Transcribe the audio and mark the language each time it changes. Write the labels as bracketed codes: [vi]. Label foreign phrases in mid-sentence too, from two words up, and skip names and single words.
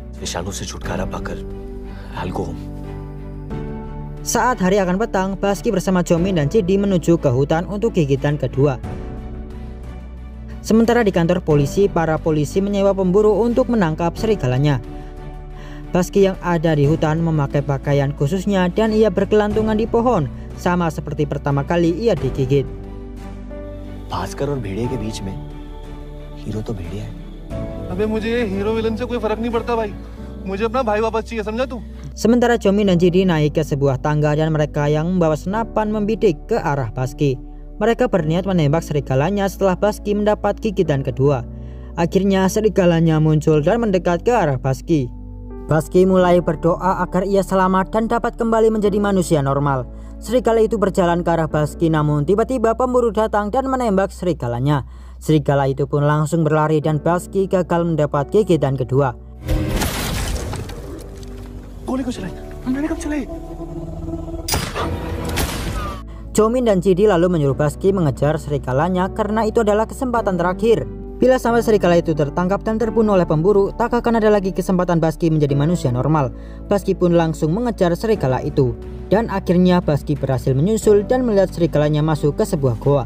[id] Saat hari akan petang, Baski bersama Jomin dan Chidi menuju ke hutan untuk gigitan kedua. Sementara di kantor polisi, para polisi menyewa pemburu untuk menangkap serigalanya. Baski yang ada di hutan memakai pakaian khususnya dan ia bergelantungan di pohon, sama seperti pertama kali ia digigit. [hi] भास्कर और भेड़िए के बीच में हीरो तो भेड़िया है। अबे मुझे [en] hero villain [hi] से कोई फर्क नहीं पड़ता भाई, मुझे अपना भाई वापस चाहिए, समझा तू? [id] Sementara Jomin dan Chidi naik ke sebuah tangga dan mereka yang membawa senapan membidik ke arah Baski. Mereka berniat menembak serigalanya setelah Baski mendapat gigitan kedua. Akhirnya serigalanya muncul dan mendekat ke arah Baski. Baski mulai berdoa agar ia selamat dan dapat kembali menjadi manusia normal. Serigala itu berjalan ke arah Baski, namun tiba-tiba pemburu datang dan menembak serigalanya. Serigala itu pun langsung berlari dan Baski gagal mendapat gigitan kedua. [hi] गोली को चलाई, मैंने कब चलाई? [id] Jomin dan Chidi lalu menyuruh Baski mengejar serigalanya karena itu adalah kesempatan terakhir. Bila sampai serigala itu tertangkap dan terbunuh oleh pemburu, tak akan ada lagi kesempatan Baski menjadi manusia normal. Baski pun langsung mengejar serigala itu. Dan akhirnya Baski berhasil menyusul dan melihat serigalanya masuk ke sebuah goa.